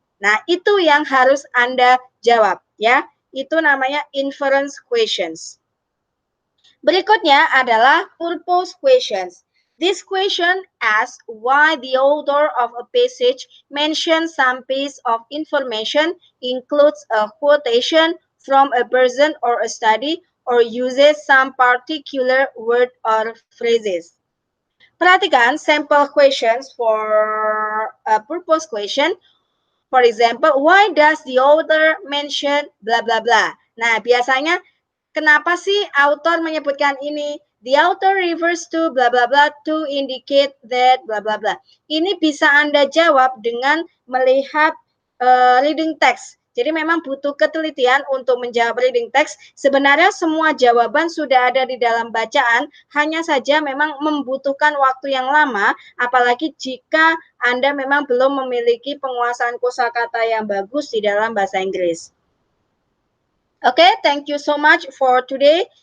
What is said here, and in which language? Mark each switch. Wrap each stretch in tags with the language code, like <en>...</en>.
<id>Nah, itu yang harus Anda jawab, ya. Itu namanya inference questions. Berikutnya adalah purpose questions.</id> <en>This question asks why the author of a passage mentions some piece of information, includes a quotation from a person or a study, or uses some particular word or phrases.</en> <id>Perhatikan</id> <en>sample questions for a purpose question. For example, why does the author mention blah blah blah?</en> <id>Nah, biasanya kenapa sih author menyebutkan ini?</id> <en>The author refers to blah blah blah to indicate that blah blah blah.</en> <id>Ini bisa Anda jawab dengan melihat reading text. Jadi memang butuh ketelitian untuk menjawab reading text. Sebenarnya semua jawaban sudah ada di dalam bacaan, hanya saja memang membutuhkan waktu yang lama, apalagi jika Anda memang belum memiliki penguasaan kosakata yang bagus di dalam bahasa Inggris.</id> <en>Okay, thank you so much for today.</en>